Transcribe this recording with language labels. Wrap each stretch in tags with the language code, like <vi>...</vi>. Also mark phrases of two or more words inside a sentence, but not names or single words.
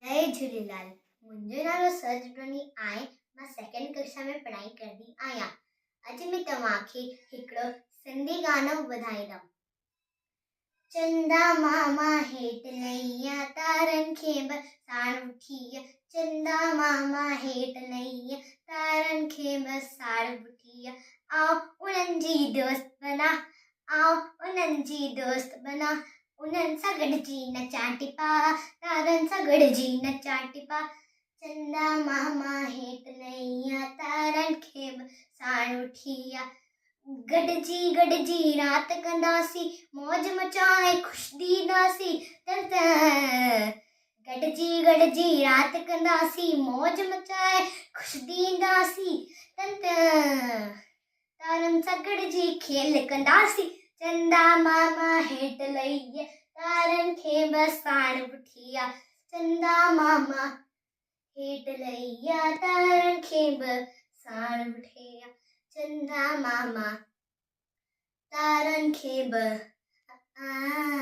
<sd>जय झूलेलाल। मुंहिंजो नालो सजनी आहे। मां सेकेंड</sd> <hi>कक्षा में पढ़ाई</hi> <sd>करदी आहियां। अॼु मैं तव्हांखे हिकिड़ो सिंधी गानो ॿुधाईंदमि। चंदा मामा हेठ लैया तारन खे साण उठी। चंदा मामा हेठ लैया तारन खे साण उठी। आओ उन्हनि जी दोस्त बना, आओ उन्हनि जी दोस्त बना। उन्हनि सां गॾिजी नचां टिपा, तारनि सां गॾिजी नचां टिपा। चंदा मामा हेठ लैया तारन खे साण उठी। गॾिजी गॾिजी रात कंदासीं, मौज मचाए ख़ुशि ॾींदासीं। गॾिजी गॾिजी रात कंदासीं, मौज मचाए ख़ुशि ॾींदासीं। तारनि सां गॾिजी खेल कंदासीं। चंदा मामा हेठ लैया तारन खे साण उठी। चंदा मामा हेठ लैया तारन खे साण उठी। चंदा मामा तारन खे</sd>